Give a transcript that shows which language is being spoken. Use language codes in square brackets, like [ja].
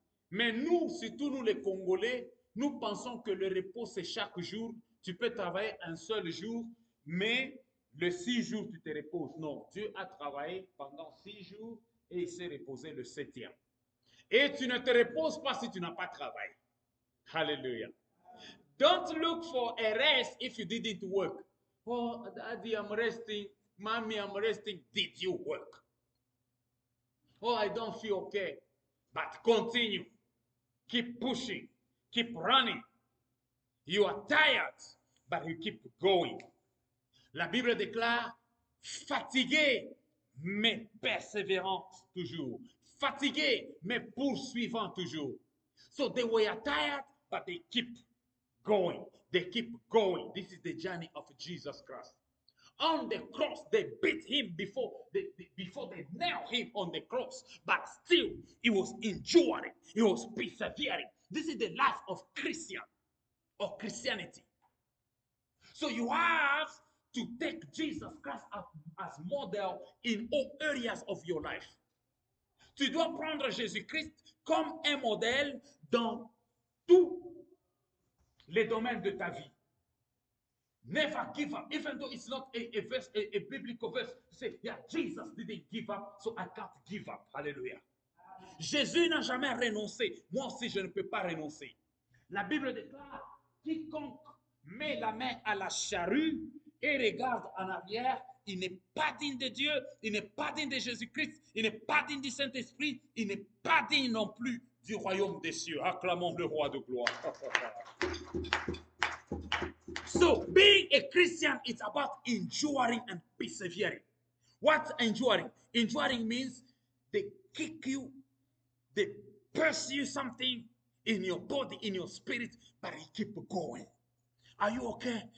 [fr] Mais nous, surtout nous les Congolais, nous pensons que le repos c'est chaque jour. Tu peux travailler un seul jour, mais le 6 jours tu te reposes. Non, Dieu a travaillé pendant 6 jours et il s'est reposé le 7e. Et tu ne te reposes pas si tu n'as pas travaillé. Hallelujah. [en] Don't look for a rest if you didn't work. Oh, Daddy, I'm resting. Mommy, I'm resting. Did you work? Oh, I don't feel okay. But continue. Keep pushing. Keep running. You are tired, but you keep going. [fr] La Bible déclare, fatigué, mais persévérant toujours. Fatigué, mais poursuivant toujours. [en] So they were tired, but they keep going. They keep going. This is the journey of Jesus Christ. On the cross, they beat him before they nailed him on the cross. But still, he was enduring. He was persevering. This is the life of Christian or Christianity. So you have to take Jesus Christ as model in all areas of your life. [fr] Tu dois prendre Jésus-Christ comme un modèle dans tous les domaines de ta vie. [en] Never give up, even though it's not a verse, a biblical verse. Say, yeah, Jesus didn't give up, so I can't give up. Hallelujah. [fr] Jésus n'a jamais renoncé. Moi aussi, je ne peux pas renoncer. La Bible déclare, quiconque met la main à la charrue et regarde en arrière, il n'est pas digne de Dieu, il n'est pas digne de Jésus-Christ, il n'est pas digne du Saint-Esprit, il n'est pas digne non plus du royaume des cieux. Acclamons le roi de gloire. [en] So, being a Christian is about enduring and persevering. What's enduring? Enduring means they kick you, they pursue something in your body, in your spirit, but you keep going. Are you okay?